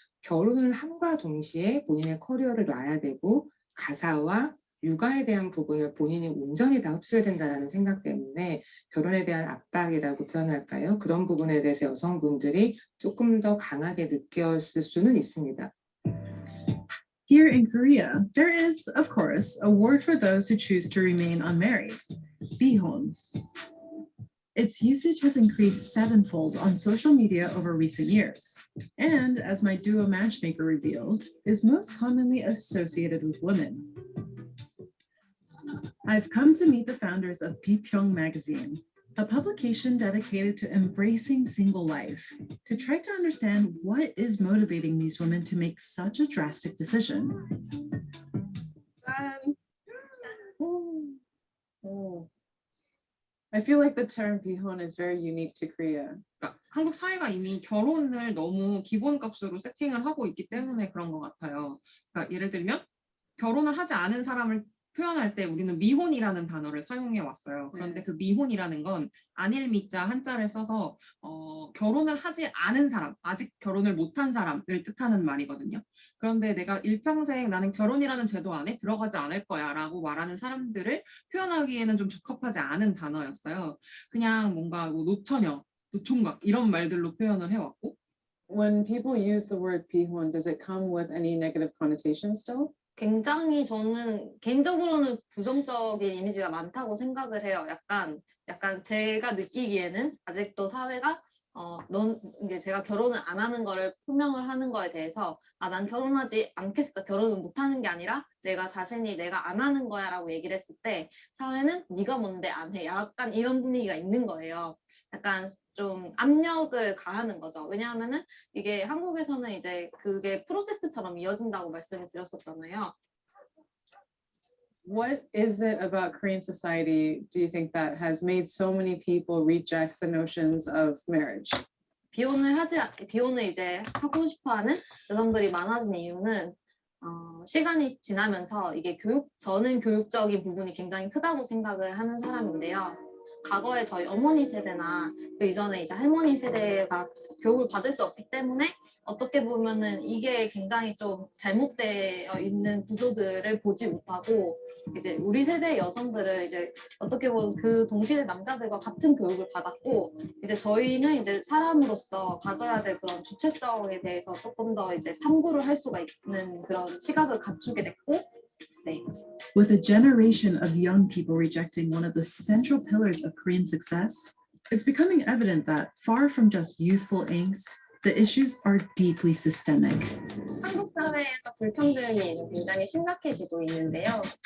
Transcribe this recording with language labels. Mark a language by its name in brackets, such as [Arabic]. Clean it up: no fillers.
[Korean] 결혼을 함과 동시에 본인의 커리어를 놔야 되고 가사와 육아에 대한 부분을 본인이 온전히 다 흡수해야 된다는 생각 때문에 결혼에 대한 압박이라고 표현할까요? 그런 부분에 대해서 여성분들이 조금 더 강하게 느꼈을 수는 있습니다. [English] Here in Korea, there is, of course, a word for those who choose to remain unmarried, bihon. Its usage has increased sevenfold on social media over recent years, and as my duo matchmaker revealed, is most commonly associated with women. I've come to meet the founders of Bipyeong magazine, a publication dedicated to embracing single life, to try to understand what is motivating these women to make such a drastic decision. I feel like the term bihon is very unique to Korea. [Korean] 그러니까 한국 사회가 이미 결혼을 너무 기본값으로 세팅을 하고 있기 때문에 그런 것 같아요. 그러니까 예를 들면 결혼을 하지 않은 사람을 표현할 때 우리는 미혼이라는 단어를 사용해 왔어요. 그런데 그 미혼이라는 건 안일 미자 한자를 써서 결혼을 하지 않은 사람, 아직 결혼을 못한 사람을 뜻하는 말이거든요. 그런데 내가 일평생 나는 결혼이라는 제도 안에 들어가지 않을 거야 라고 말하는 사람들을 표현하기에는 좀 적합하지 않은 단어였어요. 그냥 뭔가 뭐 노처녀, 노총각 이런 말들로 표현을 해왔고. [English] When people use the word 비혼, does it come with any negative connotation still? [Korean] 굉장히 저는 개인적으로는 부정적인 이미지가 많다고 생각을 해요. 약간 제가 느끼기에는 아직도 사회가 이제 제가 결혼을 안 하는 거를 표명을 하는 거에 대해서 난 결혼하지 않겠어. 결혼을 못 하는 게 아니라 내가 자신이 내가 안 하는 거야 라고 얘기를 했을 때 사회는 네가 뭔데 안 해. 약간 이런 분위기가 있는 거예요. 약간 좀 압력을 가하는 거죠. 왜냐하면은 이게 한국에서는 이제 그게 프로세스처럼 이어진다고 말씀을 드렸었잖아요. [English] What is it about Korean society, do you think, that has made so many people reject the notions of marriage? [Korean] 비혼을 이제 하고 싶어하는 여성들이 많아진 이유는 시간이 지나면서 이게 저는 교육적인 부분이 굉장히 크다고 생각을 하는 사람인데요. 과거에 저희 어머니 세대나 그 이전에 이제 할머니 세대가 교육을 받을 수 없기 때문에 어떻게 보면은 이게 굉장히 좀 잘못되어 있는 구조들을 보지 못하고 이제 우리 세대 여성들을 이제 어떻게 보면 그 동시대 남자들과 같은 교육을 받았고 이제 저희는 이제 사람으로서 가져야 될 그런 주체성에 대해서 조금 더 이제 탐구를 할 수가 있는 그런 시각을 갖추게 됐고 네. [English] With a generation of young people rejecting one of the central pillars of Korean success, it's becoming evident that far from just youthful angst, the issues are deeply systemic. [Korean] 한국 사회에서 불평등이 굉장히 심각해지고 있는데요.